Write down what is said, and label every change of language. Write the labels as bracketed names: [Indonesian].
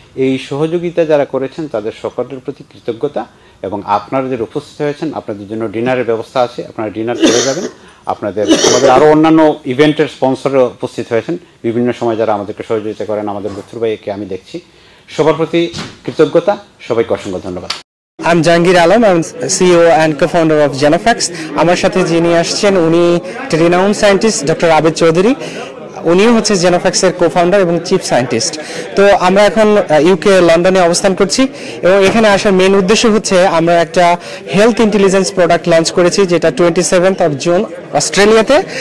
[Bangla] এই সহযোগিতা যারা করেছেন তাদের সকলের প্রতি কৃতজ্ঞতা। এবং আপনারা যে উপস্থিত হয়েছেন, আপনাদের জন্য ডিনারের ব্যবস্থা আছে, আপনারা ডিনার করে যাবেন। আমাদের আরও অন্যান্য ইভেন্টের স্পন্সরও উপস্থিত হয়েছেন বিভিন্ন সময়, যারা আমাদেরকে সহযোগিতা করেন। আমাদের বত্তুর ভাইকে আমি দেখছি। সবার প্রতি কৃতজ্ঞতা, সবাইকে অসংখ্য ধন্যবাদ। [English] I'm Jahangir Alam, I'm CEO and co-founder of Genofax. [Bangla] আমার সাথে যিনি আসছেন উনি [English] renowned scientist [Bangla] Dr Abed Chaudhury, উনিও হচ্ছে জেনোফ্যাক্সের co-founder এবং চিফ সায়েন্টিস্ট। তো আমরা এখন ইউকে লন্ডনে অবস্থান করছি এবং এখানে আসার মেইন উদ্দেশ্য হচ্ছে আমরা একটা হেলথ ইন্টেলিজেন্স প্রোডাক্ট লঞ্চ করেছি, যেটা 27th of June অস্ট্রেলিয়াতে।